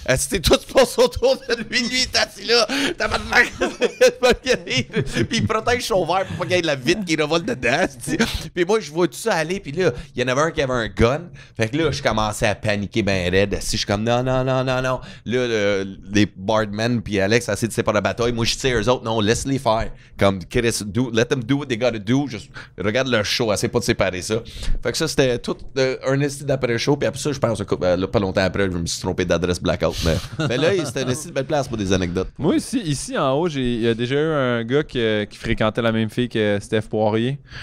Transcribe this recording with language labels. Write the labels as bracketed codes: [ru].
[fr] C'était tout se passe autour de lui. Lui, il est assis là. T'as pas de puis il protège son verre pour pas qu'il y ait de la vitre qui revole dedans. Puis moi, je vois tout ça aller. Puis là, il y en avait un qui avait un gun. Fait que là, je commençais à paniquer ben raide. Je suis comme, non. Là, les Bardman puis Alex essaient de séparer la bataille. Moi, je tire eux autres. Non, laisse-les faire. [en] Comme, let them do what they gotta do. [fr] Juste regarde leur show, essaie pas de séparer ça. Fait que ça, c'était tout un esti d'après-show. Puis après ça, je pense que pas longtemps après, je me suis trompé d'adresse blackout. Mais là, c'était un esti de belle place pour des anecdotes. Moi, ici en haut, il y a déjà eu un gars qui fréquentait la même fille que Steph Poirier.